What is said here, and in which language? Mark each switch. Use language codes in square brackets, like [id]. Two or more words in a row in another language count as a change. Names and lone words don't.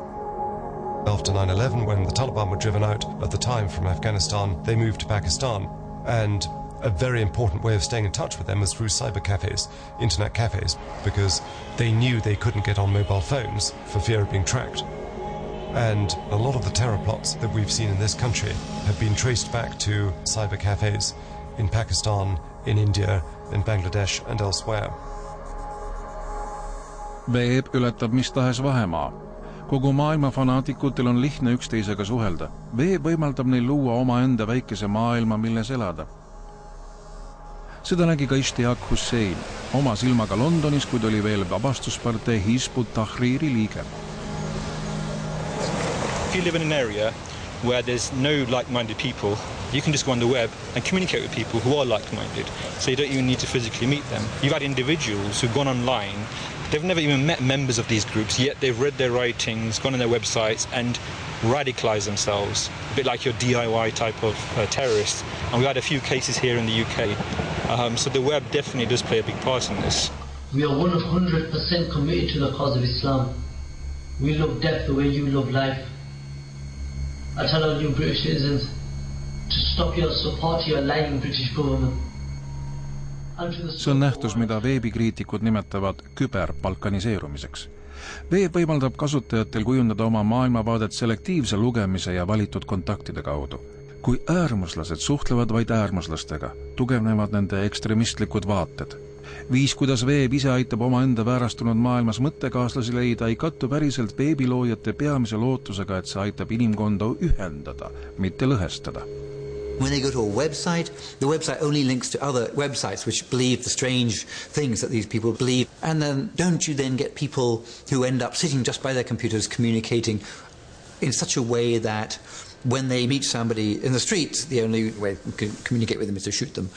[en] After 9/11, when the Taliban were driven out at the time from Afghanistan, they moved to Pakistan, and a very important way of staying in touch with them was through cyber cafes, internet cafes, because they knew they couldn't get on mobile phones for fear of being tracked. And a lot of the terror plots that we've seen in this country have been traced back to cyber cafes in Pakistan, in India, in Bangladesh and elsewhere. [et] Veeb ületab mis tahes vahemaa. Kogu maailma fanaatikutel on lihtne üksteisega suhelda. Veeb võimaldab neil luua omaenda väikese maailma, milles elada. Seda nägi ka Ishtiaq Hussein oma silmaga Londonis, kuid oli veel vabastuspartei Hizb ut-Tahriri liige. [en] If you live in an area where there's no like-minded people, you can just go on the web and communicate with people who are like-minded, so you don't even need to physically meet them. You've had individuals who've gone online, they've never even met members of these groups, yet they've read their writings, gone on their websites and radicalized themselves, a bit like your DIY type of terrorist. And we had a few cases here in the UK. So the web definitely does play a big part in this. We are 100% committed to the cause of Islam. We love death the way you love life. I tell all you British citizens to stop your support to your lying British government. [et] See on nähtus, mida veebikriitikud nimetavad küberbalkaniseerumiseks. Veeb võimaldab kasutajatel kujundada oma maailmavaadet selektiivse lugemise ja valitud kontaktide kaudu. Kui äärmuslased suhtlevad vaid äärmuslastega, tugevnevad nende ekstremistlikud vaated. Viis, kuidas veeb ise aitab oma enda väärastunud maailmas mõttekaaslasi leida, ei kattu päriselt veebiloojate peamise lootusega, et see aitab inimkonda ühendada, mitte lõhestada. [en] When they go to a website, the website only links to other websites which believe the strange things that these people believe. And then don't you then get people who end up sitting just by their computers communicating in such a way that when they meet somebody in the street, the only way you can communicate with them is to shoot them.